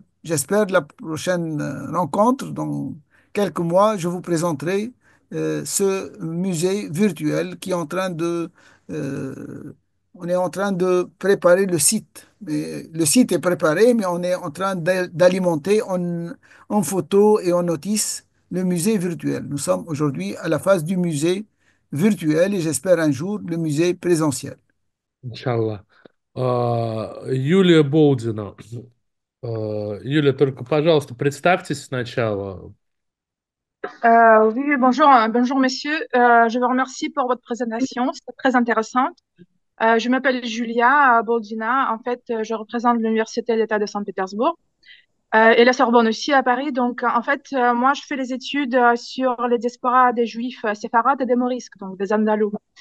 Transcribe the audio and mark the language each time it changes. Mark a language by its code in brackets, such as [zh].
[fr] j'espère la prochaine rencontre, dans quelques mois, je vous présenterai ce musée virtuel qui est en train euh, on est en train de préparer le site. Mais le site est préparé, mais on est en train d'alimenter en photos et en notices le musée virtuel. Nous sommes aujourd'hui à la phase du musée virtuel et j'espère un jour le musée présentiel. [ru] Иншаллах. Юлия Болдина. Юлия, только, пожалуйста, представьтесь сначала. [fr] Oui, bonjour, bonjour messieurs. Je vous remercie pour votre présentation, c'est très intéressante. Je m'appelle Julia Boldina. En fait, je représente l'Université d'État de Saint-Pétersbourg et la Sorbonne aussi à Paris. Donc, en fait, moi, je fais les études sur les diasporas des Juifs séfarades et des Morisques, donc des Andalous.